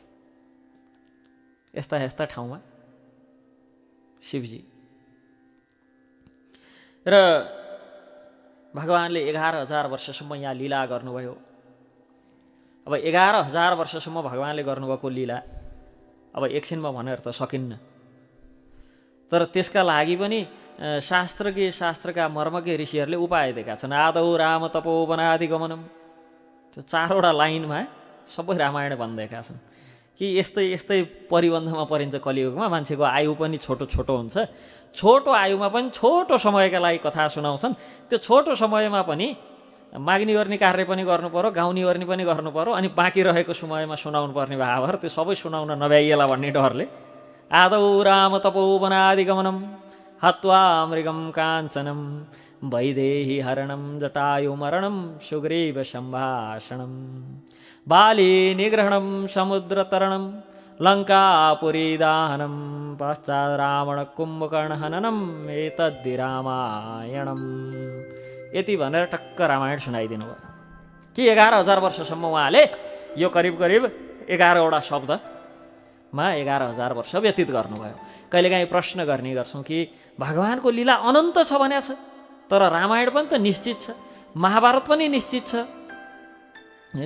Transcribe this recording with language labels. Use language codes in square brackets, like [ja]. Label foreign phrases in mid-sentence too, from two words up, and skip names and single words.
[ne] यस्ता ठाउँमा शिवजी र भगवानले 11,000 वर्षसम्म यहाँ लीला गर्नुभयो। अब 11,000 वर्षसम्म भगवानले गर्नुभएको लीला अब एकछिनमा भनेर त सकिन्न। तर त्यसका लागि पनि शास्त्रका मर्मज्ञ ऋषिहरूले उपाय दिएका छन्। [sa] आदौ राम तपो वनादि गमनम, [ne] त्यो 4वटा लाइनमा सबै रामायण भनिदिएका छन् कि यस्तै परिबन्धमा परिन्छ कलियुगमा। मान्छेको आयु पनि छोटो हुन्छ, छोटो आयुमा पनि छोटो समयका लागि कथा सुनाउँछन्। त्यो छोटो समयमा पनि माग्ने गर्ने कार्य पनि गर्नु पर्यो, गाउने गर्ने पनि गर्नु पर्यो, अनि बाँकी रहेको समयमा सुनाउनु पर्ने भावहरू त्यो सबै सुनाउन नभ्याइएला भन्ने डरले [sa] आदौ राम तपो वनादि गमनम हत्वा मृगम काञ्चनम वैदेही हरणम जटायु मरणम सुग्रीव सम्भाषणम बाली निग्रहणम समुद्र तरणम लङ्कापुरी दाहनम पश्चात् रावण कुम्भकर्ण हननम एतद्धि रामायणम। [ne] यति भनेर टक्क रामायण सुनाइदिनु भयो कि 11,000 वर्षसम्म उहाँले यो करिब 11वटा शब्दमा 11,000 वर्ष व्यतीत गर्नुभयो। कहिलेकाहीँ प्रश्न गर्ने गर्छौँ कि भगवानको लीला अनन्त छ भनेको छ, तर रामायण पनि त निश्चित छ, महाभारत पनि निश्चित छ हैन।